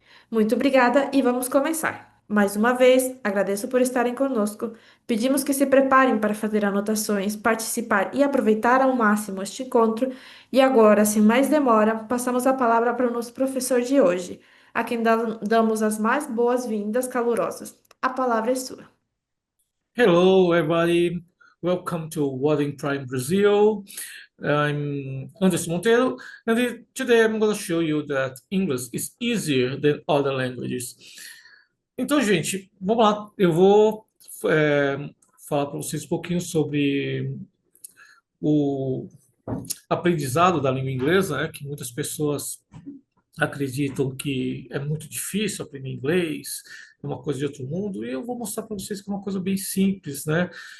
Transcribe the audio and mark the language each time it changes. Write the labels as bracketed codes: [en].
[pt] Muito obrigada e vamos começar. Mais uma vez, agradeço por estarem conosco. Pedimos que se preparem para fazer anotações, participar e aproveitar ao máximo este encontro. E agora, sem mais demora, passamos a palavra para o nosso professor de hoje, a quem damos as mais boas-vindas calorosas. A palavra é sua. [en] Hello, everybody. Welcome to Wadding Prime Brazil. I'm Anderson Monteiro, and today I'm going to show you that English is easier than other languages. [pt] Então, gente, vamos lá. Eu vou falar para vocês um pouquinho sobre o aprendizado da língua inglesa, né, que muitas pessoas acreditam que é muito difícil aprender inglês, é uma coisa de outro mundo, e eu vou mostrar para vocês que é uma coisa bem simples, né?